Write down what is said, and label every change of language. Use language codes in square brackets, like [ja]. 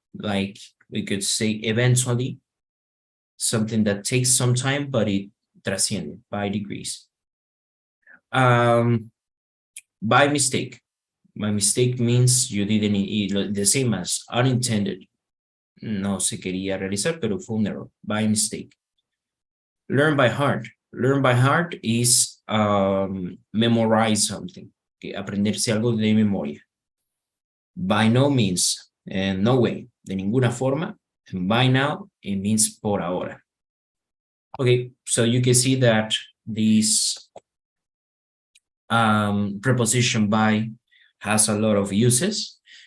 [en] Like we could say eventually, something that takes some time, but it trasciende by degrees. By mistake. By mistake means you didn't eat the same as unintended. [es] No se quería realizar, pero fue un error. [en] By mistake. Learn by heart. Learn by heart is memorize something. Okay? [es] Aprenderse algo de memoria. [en] By no means, no way, [es] de ninguna forma. [en] And by now, it means [es] por ahora. [en] Okay, so you can see that this preposition by has a lot of uses.